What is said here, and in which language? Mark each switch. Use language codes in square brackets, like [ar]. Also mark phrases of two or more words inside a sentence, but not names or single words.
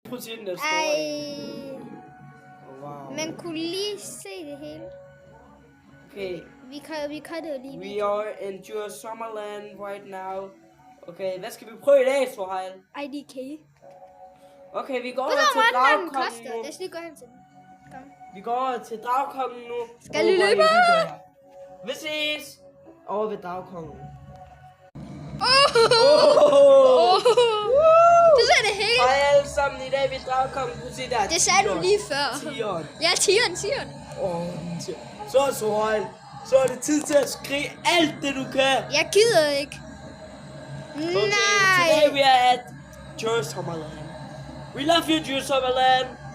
[da] Procenten er stor. Ej. Wow. Man kunne lige se det hele. Okay. Vi cuttede lige. [en] We are in Djurs Sommerland right now. [da] Okay, hvad skal vi prøve i dag, Sohail? [en] IDK. [da] Okay, vi går Ved over du, til hvor meget den dragkongen koster? nu. Lad os lige gå hen til den. Kom. Vi går over til dragkongen nu. Skal vi løbe? Vi ses over ved dragkongen. Du ser det hele. Hej alle sammen, i dag er vi dragkongen. Du se der. Det sagde du lige før. Tigeren. Ja, tigeren. Så Sohail. Så er det tid til at skrige alt det du kan. Jeg gider ikke. [en] Okay, [da] Nej. [en] today we are at Djurs Sommerland. We love you, Djurs Sommerland.